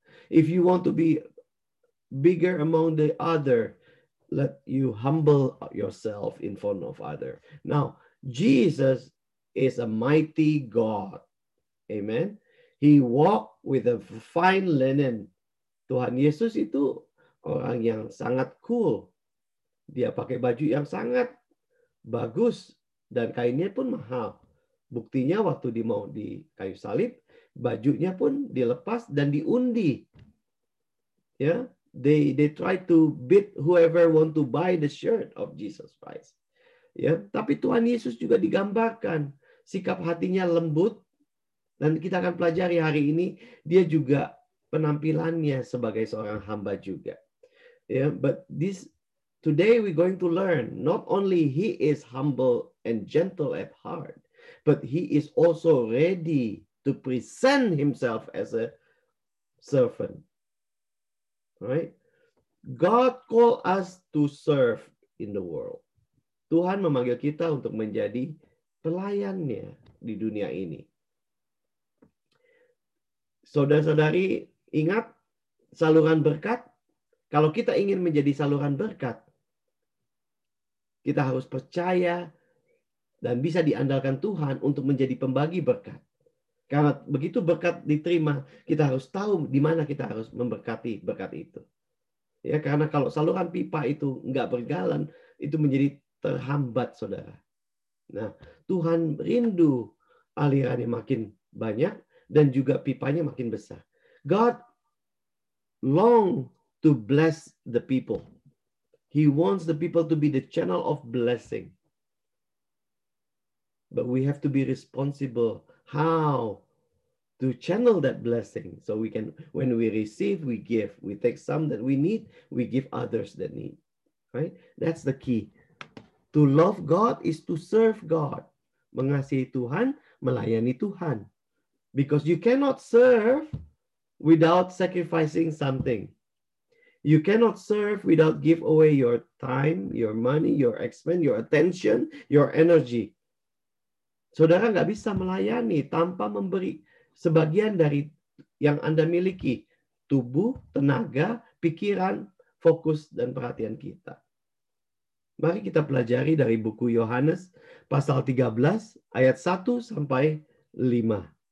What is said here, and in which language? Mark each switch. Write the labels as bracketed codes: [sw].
[en] If you want to be bigger among the other, let you humble yourself in front of other. Now, Jesus is a mighty God. Amen. He walked with a fine linen. [id] Tuhan Yesus itu orang yang sangat cool. Dia pakai baju yang sangat bagus. Dan kainnya pun mahal. Buktinya waktu dia mau di kayu salib, bajunya pun dilepas dan diundi. Ya. Yeah? [en] They try to bid whoever want to buy the shirt of Jesus Christ. [id] Ya, tapi Tuhan Yesus juga digambarkan sikap hatinya lembut, dan kita akan pelajari hari ini dia juga penampilannya sebagai seorang hamba juga. [en] Ya, but this today we going to learn not only he is humble and gentle at heart, but he is also ready to present himself as a servant. Right, God call us to serve in the world. [id] Tuhan memanggil kita untuk menjadi pelayannya di dunia ini. Saudara-saudari, ingat saluran berkat? Kalau kita ingin menjadi saluran berkat, kita harus percaya dan bisa diandalkan Tuhan untuk menjadi pembagi berkat. Karena begitu berkat diterima, kita harus tahu di mana kita harus memberkati berkat itu. Ya, karena kalau saluran pipa itu nggak berjalan, itu menjadi terhambat, saudara. Nah, Tuhan rindu alirannya makin banyak dan juga pipanya makin besar. [en] God long to bless the people. He wants the people to be the channel of blessing. But we have to be responsible how to channel that blessing. So we can, when we receive, we give. We take some that we need, we give others that need. Right? That's the key. To love God is to serve God. [id] Mengasihi Tuhan, melayani Tuhan. [en] Because you cannot serve without sacrificing something. You cannot serve without give away your time, your money, your expense, your attention, your energy. [id] Saudara nggak bisa melayani tanpa memberi sebagian dari yang Anda miliki. Tubuh, tenaga, pikiran, fokus, dan perhatian kita. Mari kita pelajari dari buku Yohanes pasal 13 ayat 1 sampai 5.